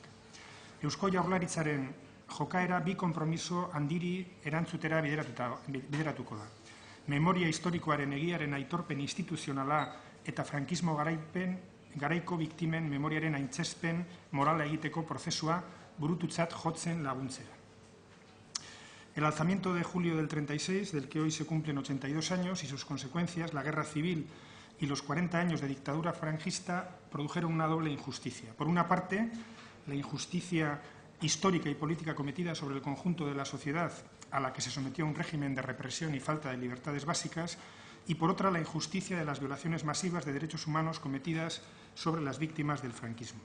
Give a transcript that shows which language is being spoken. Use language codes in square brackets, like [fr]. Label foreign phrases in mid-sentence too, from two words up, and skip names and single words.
[eu] Eusko Jaurlaritzaren jokaera bi konpromiso handiri erantzutera bideratuko da. Memoria historikoaren egiaren aitorpen instituzionala eta frankismo garaiko biktimen memoriaren aintzespen morala egiteko prozesua burututzat jotzen laguntzera. [es] El alzamiento de julio del 36, del que hoy se cumplen 82 años, y sus consecuencias, la guerra civil y los 40 años de dictadura franquista, produjeron una doble injusticia. Por una parte, la injusticia histórica y política cometida sobre el conjunto de la sociedad a la que se sometió un régimen de represión y falta de libertades básicas, y por otra la injusticia de las violaciones masivas de derechos humanos cometidas sobre las víctimas del franquismo.